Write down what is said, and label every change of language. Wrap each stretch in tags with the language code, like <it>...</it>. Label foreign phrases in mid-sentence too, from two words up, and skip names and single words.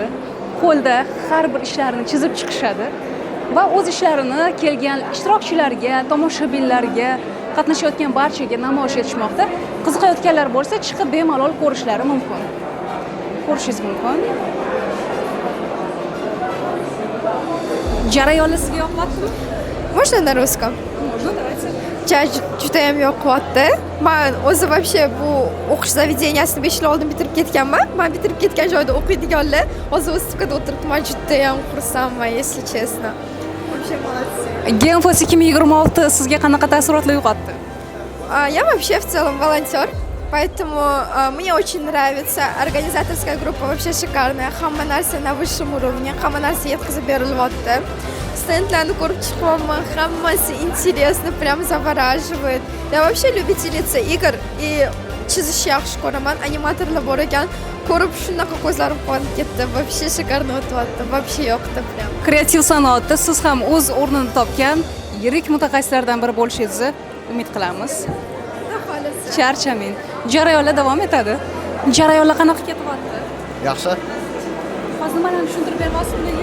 <uz>Qo'lda har bir ishlarini chizib chiqishadi va o'z ishlarini kelgan ishtirokchilarga, tomoshabinlarga, qatnashayotgan barchaga namoyish etishmoqda. Qiziqayotganlar bo'lsa, chiqib bemalol ko'rishlari mumkin. Ko'rishingiz mumkin. Jarayonlar sizga yoqmadimi?</uz> <ru>Можно на русском? Можно, давайте.</ru> <uz>Juda ham yoqyapti. Men o'zi вообще bu o'qish zavideniyasini 5 yil oldin bitirib ketganman. Men bitirib ketgan joyda o'qiydiganlar hozir Ustkada o'tiribdi. Men juda ham xursandman,</uz> <ru>если честно. Вообще молодцы.</ru> <uz>Game Fest 2026 sizga qanaqa taassurotlar uyg'otdi?</uz> <ru>Я вообще в целом волонтер, поэтому мне очень нравится. Организаторская группа вообще шикарная.</ru> <uz>Hamma narsa</uz> <ru>на высшем уровне,</ru> <uz>hamma narsa yetkazib berilyapti. Стендlarni ko'rib chiqyapman, hammasi</uz> <ru>интересно, прям завораживает. Я вообще любительница игр и</ru> <uz>chizish yaxshi ko'raman. Animatorlar bor ekan, ko'rib shunaqa ko'zlarim qonib ketdi.</uz> <ru>Вообще шикарно o'tyapti. Вообще yoqdi прям.</ru> <uz>Kreativ sanoatda siz ham o'z o'rnini topgan yirik mutaxassislardan biri bo'lishingizni umid qilamiz. Charchamang. Jarayonlar davom etadi. Jarayonlar qanaqa ketyapti? Yaxshi. Hozir nimalarni tushuntirib bermoqsiz menga?</uz>